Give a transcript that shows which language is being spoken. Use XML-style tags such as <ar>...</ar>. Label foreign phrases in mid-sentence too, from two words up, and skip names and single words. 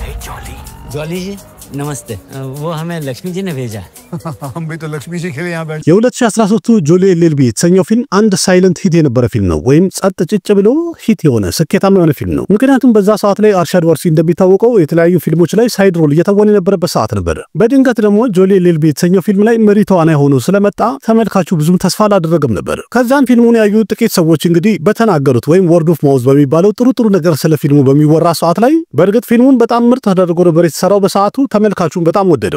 <hi>जॉली जी नमस्ते वो हमें लक्ष्मी जी ने भेजा हम भी तो लक्ष्मी जी के लिए यहाँ बैठे</hi> <am>የ2013 ጆሊ ኤልኤልቢ የተሰኘው ፊልም አንድ</am> <en>silent hit</en> <am>የነበረ ፊልም ነው ወይም ጸጥ ጭጭ ብሎ ሂት የሆነ ስኬታማ የሆነ ፊልም ነው። ምክንያቱም በዛ ሰዓት ላይ አርሻድ ዋርሲ እንደሚታወቀው የተለያዩ ፊልሞች ላይ</am> <en>side role</en> <am>እየተወነ የነበረበት ሰዓት ነበር። በድንገት ደግሞ ጆሊ ኤልኤልቢ የተሰኘው ፊልም ላይ መሪ ተዋናይ ሆኖ ስለመጣ ተመልካቹ ብዙም ተስፋ አላደረገም ነበር። ከዛም ፊልሙን ያዩ ጥቂት ሰዎች እንግዲህ በተናገሩት ወይም</am> <en>word of mouth</en> <am>በሚባለው ጥሩ ነገር ስለ ፊልሙ በሚወራ ሰዓት ላይ በእርግጥ ፊልሙን በጣም ምርጥ ተደርጎ ነበር የተሰራው። በሰዓቱ ተመልካቹን በጣም ወደደው።</am>